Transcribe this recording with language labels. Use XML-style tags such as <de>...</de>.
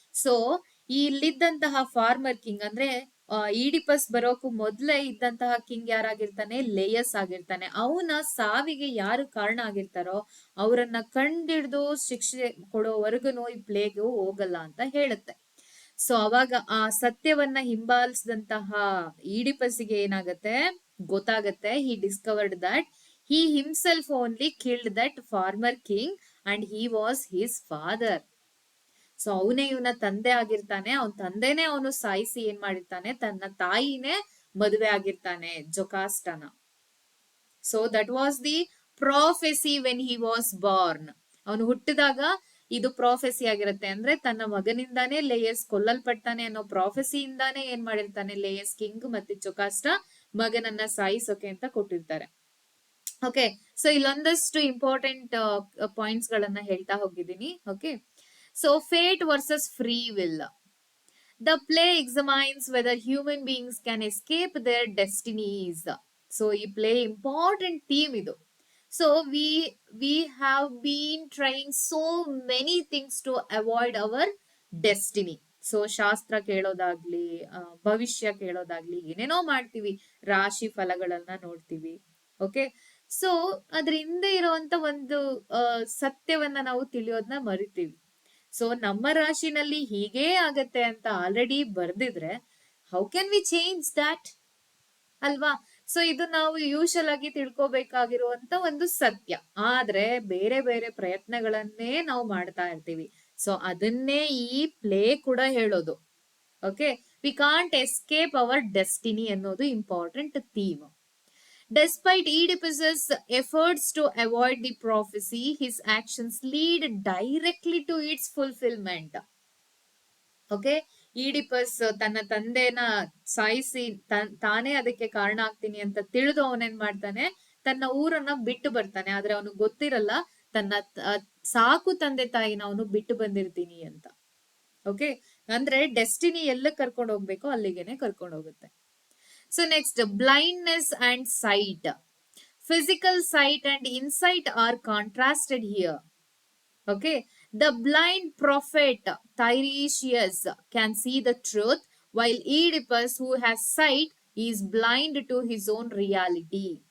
<kn>So ಇಲ್ಲಿದ್ದಂತಹ farmer king ಅಂದ್ರೆ Oedipus ಬರೋಕು ಮೊದ್ಲೇ ಇದ್ದಂತಹ ಕಿಂಗ್ ಯಾರಾಗಿರ್ತಾನೆ, ಲೇಯಸ್ ಆಗಿರ್ತಾನೆ. ಅವನ ಸಾವಿಗೆ ಯಾರು ಕಾರಣ ಆಗಿರ್ತಾರೋ ಅವರನ್ನ ಕಂಡಿಡ್ದು ಶಿಕ್ಷೆ ಕೊಡೋವರೆಗೂ ಈ ಪ್ಲೇಗ್ ಹೋಗಲ್ಲ ಅಂತ ಹೇಳುತ್ತೆ. ಸೊ ಅವಾಗ ಆ ಸತ್ಯವನ್ನ ಹಿಂಬಾಲಿಸಿದಂತಹ ಈಡಿಪಸ್ಗೆ ಏನಾಗತ್ತೆ ಗೊತ್ತಾಗತ್ತೆ.</kn> <en>He discovered that he himself only killed that farmer king and he was his father.</en> <kn>So ಅವನೇ ಇವನ ತಂದೆ ಆಗಿರ್ತಾನೆ, ಅವನ್ ತಂದೆನೆ ಅವನು ಸಾಯಿಸಿ ಏನ್ ಮಾಡಿರ್ತಾನೆ, ತನ್ನ ತಾಯಿನೇ ಮದುವೆ ಆಗಿರ್ತಾನೆ ಜೊಕಾಸ್ಟನ.</kn> <en>So that was the prophecy when he was born.</en> <kn>ಅವನು ಹುಟ್ಟಿದಾಗ ಇದು ಪ್ರಾಫೆಸಿ ಆಗಿರುತ್ತೆ, ಅಂದ್ರೆ ತನ್ನ ಮಗನಿಂದಾನೇ ಲೇಯಸ್ ಕೊಲ್ಲಲ್ಪಡ್ತಾನೆ ಅನ್ನೋ ಪ್ರಾಫೆಸಿಯಿಂದಾನೇ ಏನ್ ಮಾಡಿರ್ತಾನೆ ಲೇಯಸ್ ಕಿಂಗ್ ಮತ್ತೆ ಜೊಕಾಸ್ಟ ಮಗನನ್ನ ಸಾಯಿಸೋಕೆ ಅಂತ ಕೊಟ್ಟಿರ್ತಾರೆ. ಓಕೆ, ಸೊ ಇಲ್ಲೊಂದಷ್ಟು ಇಂಪಾರ್ಟೆಂಟ್ ಪಾಯಿಂಟ್ಸ್ ಗಳನ್ನ ಹೇಳ್ತಾ ಹೋಗಿದ್ದೀನಿ.</kn> <en>Okay, so fate versus free will. The play examines whether human beings can escape their destinies. So, ಈ play important theme ಇದು. So, we have been trying so many things to avoid our destiny.</en> <kn>So ಶಾಸ್ತ್ರ ಕೇಳೋದಾಗ್ಲಿ, ಭವಿಷ್ಯ ಕೇಳೋದಾಗ್ಲಿ, ಏನೇನೋ ಮಾಡ್ತೀವಿ, ರಾಶಿ ಫಲಗಳನ್ನ ನೋಡ್ತೀವಿ. Okay, so ಅದ್ರ ಹಿಂದೆ ಇರುವಂತ ಒಂದು ಸತ್ಯವನ್ನ ನಾವು ತಿಳಿಯೋದನ್ನ ಮರಿತೀವಿ. ಸೊ ನಮ್ಮ ರಾಶಿನಲ್ಲಿ ಹೀಗೇ ಆಗತ್ತೆ ಅಂತ already ಬರ್ದಿದ್ರೆ</kn> <en>how can we change that</en> <kn>ಅಲ್ವಾ? ಸೊ ಇದು ನಾವು ಯೂಶಲ್ ಆಗಿ ತಿಳ್ಕೊಬೇಕಾಗಿರುವಂತ ಒಂದು ಸತ್ಯ. ಆದ್ರೆ ಬೇರೆ ಬೇರೆ ಪ್ರಯತ್ನಗಳನ್ನೇ ನಾವು ಮಾಡ್ತಾ ಇರ್ತೀವಿ. ಸೊ ಅದನ್ನೇ ಈ ಪ್ಲೇ ಕೂಡ ಹೇಳೋದು. Okay,</kn> <en>we can't escape our destiny</en> <kn>ಅನ್ನೋದು important theme.</kn> <en>Despite Oedipus's efforts to avoid the prophecy, his actions lead directly to its fulfillment.</en> <kn>Okay, Oedipus ತನ್ನ ತಂದೆನ ಸಾಯಿಸಿ ತಾನೇ ಅದಕ್ಕೆ ಕಾರಣ ಆಗ್ತೀನಿ ಅಂತ ತಿಳಿದು ಅವನೇನ್ ಮಾಡ್ತಾನೆ, ತನ್ನ ಊರನ್ನ ಬಿಟ್ಟು ಬರ್ತಾನೆ. ಆದ್ರೆ ಅವನು ಗೊತ್ತಿರಲ್ಲ ತನ್ನ ಸಾಕು ತಂದೆ ತಾಯಿನ ಅವನು ಬಿಟ್ಟು ಬಂದಿರ್ತೀನಿ ಅಂತ. ಓಕೆ, ಅಂದ್ರೆ ಡೆಸ್ಟಿನಿ ಎಲ್ಲ ಕರ್ಕೊಂಡು ಹೋಗ್ಬೇಕೋ ಅಲ್ಲಿಗೆನೆ ಕರ್ಕೊಂಡು ಹೋಗುತ್ತೆ.</kn> <en>So next, blindness and sight. Physical sight and insight are contrasted here. Okay, the blind prophet Tiresias can see the truth, while Oedipus, who has sight, is blind to his own reality.</en>